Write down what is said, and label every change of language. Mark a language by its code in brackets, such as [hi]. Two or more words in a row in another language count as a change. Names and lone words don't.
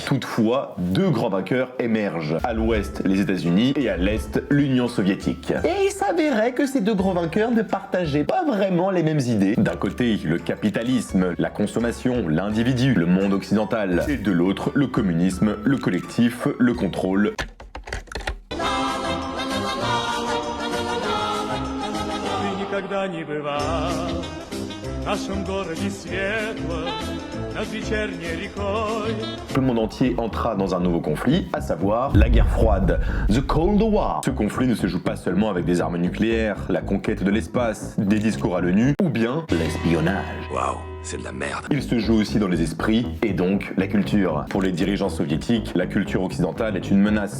[fr] Toutefois, deux grands vainqueurs émergent, à l'ouest les États-Unis et à l'est l'Union soviétique. Et il s'avérait que ces deux grands vainqueurs ne partageaient pas vraiment les mêmes idées. D'un côté, le capitalisme, la consommation, l'individu, le monde occidental, et de l'autre, le communisme, le collectif, le contrôle. [ru] Никогда не бывал в нашем городе светло над вечерней рекой. [fr] Le monde entier entra dans un nouveau conflit, à savoir la guerre froide, [en] The Cold War. [fr] Ce conflit ne se joue pas seulement avec des armes nucléaires, la conquête de l'espace, des discours à l'ONU, ou bien l'espionnage. Waouh, c'est de la merde. Il se joue aussi dans les esprits, et donc la culture. Pour les dirigeants soviétiques, la culture occidentale est une menace.